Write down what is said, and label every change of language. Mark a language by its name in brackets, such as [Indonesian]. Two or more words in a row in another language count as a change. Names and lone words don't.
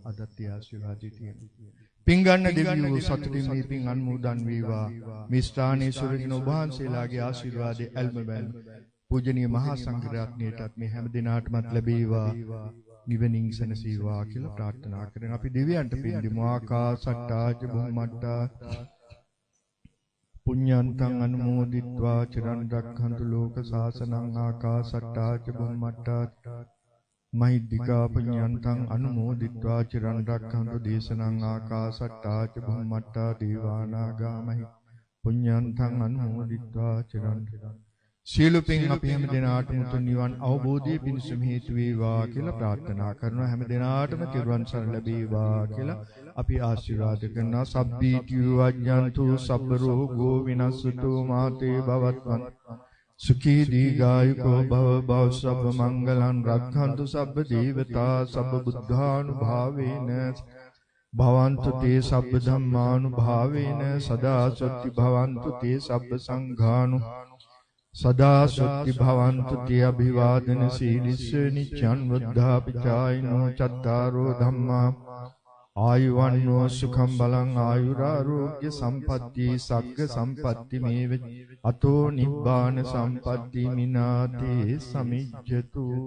[Sinhala] අදත් ඒ ආශිර්වාදී තියෙනවා. පින් ගන්න දෙවියෝ සතුටින් මේ පින් අනුමෝදන් වේවා. මේ ස්ථානයේ සුරකින්න ඔබ වහන්සේලාගේ ආශිර්වාදයේ ඇල්ම බැල්ම පූජනීය මහා සංඝරත්නයටත් මේ හැම දිනාටමත් ලැබේවා. නිවනින් සැනසීවා කියලා ප්‍රාර්ථනා කරගෙන අපි දෙවියන්ට පින් දෙමු. [Pali] ආකාසට්ටා ච බුම්මට්ටා පුඤ්ඤන්තං අනුමෝදිත්වා චිරන් රක්ඛන්තු ලෝක සාසනං. ආකාසට්ටා ච බුම්මට්ටා මහිද්దికා පුඤ්ඤන්තං අනුමෝදිත්වා චිරන් රක්ඛන්තු දේශනං. ආකාසට්ටා ච බුම්මට්ටා දේවානාගා මහි පුඤ්ඤන්තං අනුමෝදිත්වා චිරන්. [Sinhala] සියලු පින් අපි හැම දිනාටම උතුම් නිවන් අවබෝධයේ පිණිසම හේතු වේවා කියලා ප්‍රාර්ථනා කරනවා. හැම දිනාටම තිරුවන් සරණ ලැබේවා කියලා අපි ආශිර්වාද කරනවා. [Pali] සබ්බීතියෝ වජ්ජන්තු සබ්බ රෝගෝ විනස්සතු මාතේ භවත්වං සුඛී දීඝායුකෝ භව භව සබ්බ මංගලං රක්ඛන්තු සබ්බ දේවතා සබ්බ බුද්ධානුභාවේන භවන්තු තේ සබ්බ ධම්මානුභාවේන සදා සොත්ති භවන්තු තේ සබ්බ සංඝානු සදා සොත්ති භවන්තු තේ අභිවාදන සීලිස්ස නිච්ඡන් වද්ධාපචායිනෝ චත්තාරෝ ධම්මා ආයුවන්නෝ සුඛං බලං ආයුරාෝග්‍ය සම්පatti සග්ග සම්පatti මේව අතෝ නිබ්බාන සම්පatti මිනාතේ සමිජ්ජතු.